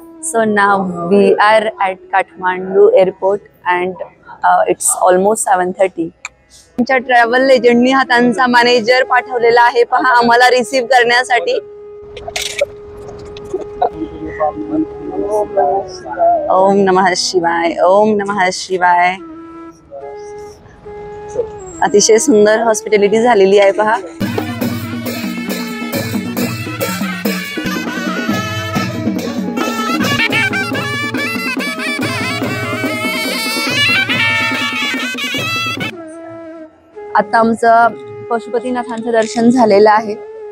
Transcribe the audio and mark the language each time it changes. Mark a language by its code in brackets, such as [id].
[en] So now we are at Kathmandu airport and it's almost 7:30. [mr] आमच्या travel एजंटनी हा त्यांचा मॅनेजर पाठवलेला आहे पहा आम्हाला रिसीव करण्यासाठी। [sa] ओम नमः शिवाय, ओम नमः शिवाय। [mr] अतिशय सुंदर हॉस्पिटॅलिटी झालेली आहे पहा। आता आमचं पशुपतीनाथांचं दर्शन झालेलं आहे।